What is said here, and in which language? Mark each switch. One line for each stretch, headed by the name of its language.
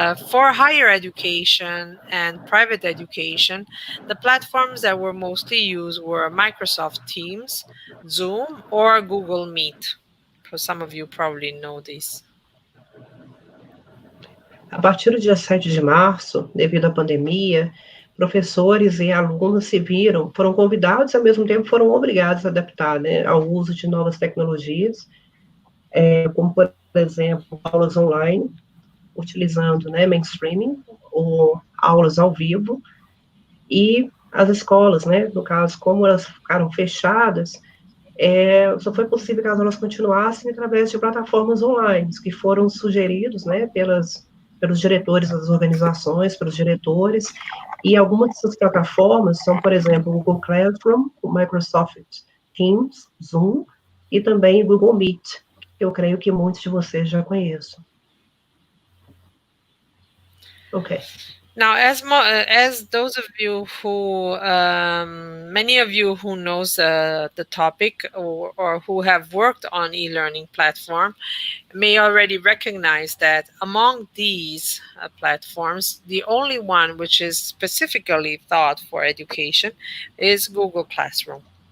English: For higher education and private education, the platforms that were mostly used were Microsoft Teams, Zoom, or Google Meet. For some of you probably know these.
Portuguese: A partir do dia 7 de março, devido à pandemia, professores e alunos foram convidados e, ao mesmo tempo, foram obrigados a adaptar ao uso de novas tecnologias, como, por exemplo, aulas online, utilizando mainstreaming, ou aulas ao vivo, e as escolas, no caso, como elas ficaram fechadas, só foi possível que as aulas continuassem através de plataformas online, que foram sugeridos, né, pelos diretores das organizações, pelos diretores, e algumas dessas plataformas são, por exemplo, o Google Classroom, o Microsoft Teams, Zoom, e também o Google Meet, que eu creio que muitos de vocês já conheçam.
English: Okay. Now, as those of you who, many of you who knows the topic or who have worked on e-learning platform may already recognize that among these platforms, the only one which is specifically thought for education is Google Classroom.